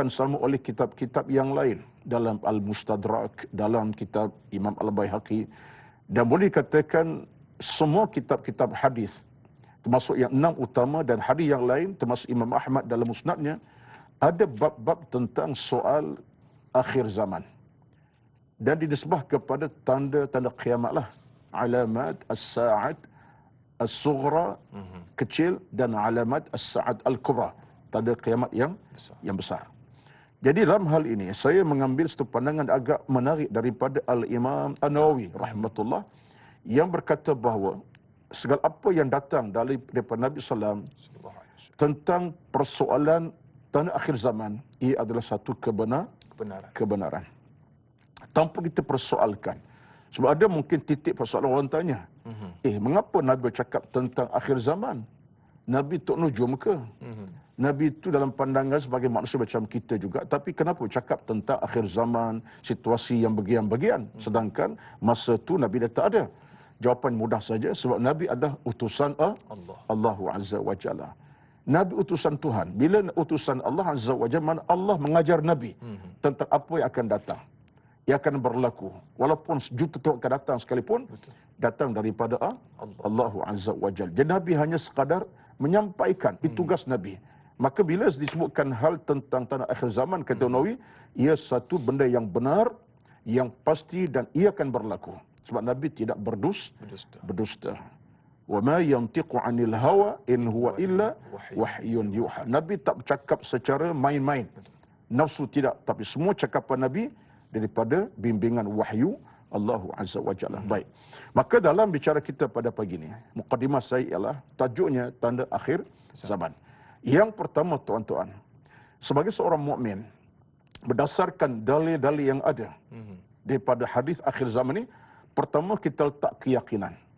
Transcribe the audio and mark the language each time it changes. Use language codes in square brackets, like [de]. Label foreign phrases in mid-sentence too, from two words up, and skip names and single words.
[ms] sama oleh kitab-kitab yang lain dalam Al-Mustadrak, dalam kitab Imam Al-Baihaqi, dan boleh dikatakan semua kitab-kitab hadis termasuk yang 6 utama dan hadis yang lain termasuk Imam Ahmad dalam musnadnya ada bab-bab tentang soal akhir zaman dan dinisbah kepada tanda-tanda kiamatlah, alamat [ar] الساعة الصغرى [ms] kecil dan alamat [ar] الساعة الكبرى, [ms] tanda kiamat yang besar. Jadi dalam hal ini saya mengambil satu pandangan agak menarik daripada Al-Imam An-Nawawi rahmatullah yang berkata bahawa segala apa yang datang daripada Nabi SAW tentang persoalan tanda akhir zaman, ia adalah satu kebenaran. Tanpa kita persoalkan. Sebab ada mungkin titik persoalan orang tanya, mengapa Nabi bercakap tentang akhir zaman? Nabi tok nujum ke? Nabi itu dalam pandangan sebagai manusia macam kita juga, tapi kenapa bercakap tentang akhir zaman, situasi yang bagian-bagian, sedangkan masa itu Nabi dah tak ada? Jawapan mudah saja, sebab Nabi adalah utusan Allah [ar] عز وجل. [ms] Nabi utusan Tuhan. Bila utusan Allah [ar] عز وجل, [ms] Allah mengajar Nabi tentang apa yang akan datang, yang akan berlaku. Walaupun sejuta tahun akan datang sekalipun, datang daripada Allah [ar] عز وجل. [ms] Jadi Nabi hanya sekadar menyampaikan, itu tugas Nabi. Maka bila disebutkan hal tentang tanda akhir zaman, kata Nawawi, ia satu benda yang benar, yang pasti dan ia akan berlaku. Sebab Nabi tidak berdusta. [ar] وما ينطق عن الهوى إن هو إلا وحي يوحى. [ms] Nabi tak bercakap secara main-main. Nafsu tidak, tapi semua cakapan Nabi daripada bimbingan wahyu Allah [ar] عز وجل. [ms] Baik. Maka dalam bicara kita pada pagi ini, mukadimah saya ialah tajuknya tanda akhir zaman. Yang pertama tuan-tuan, sebagai seorang mukmin, berdasarkan dalil-dalil yang ada daripada hadis akhir zaman ini, pertama kita letak keyakinan.